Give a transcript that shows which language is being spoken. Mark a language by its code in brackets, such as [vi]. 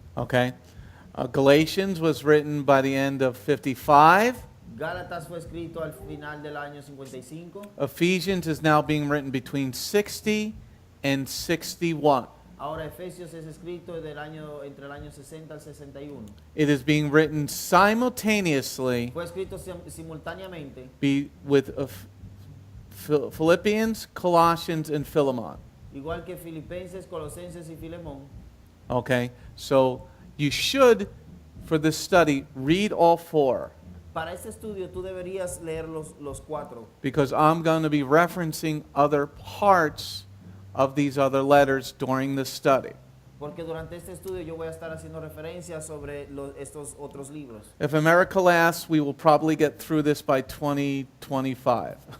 [en] Okay, Galatians was written by the end of 55. [es] Gálatas fue escrito al final del año 55. [en] Ephesians is now being written between 60 and 61. [es] Ahora Efesios es escrito entre el año 60 al 61. [en] It is being written simultaneously [es] Fue escrito simultáneamente [en] with Philippians, Colossians, and Philemon. [es] igual que Filipenses, Colosenses y Filemón. [en] Okay, so you should, for this study, read all four, [es] Para este estudio tú deberías leer los cuatro, [en] because I'm going to be referencing other parts of these other letters during the study. [es] porque durante este estudio yo voy a estar haciendo referencias sobre estos otros libros. [en] If America lasts, we will probably get through this by 2025.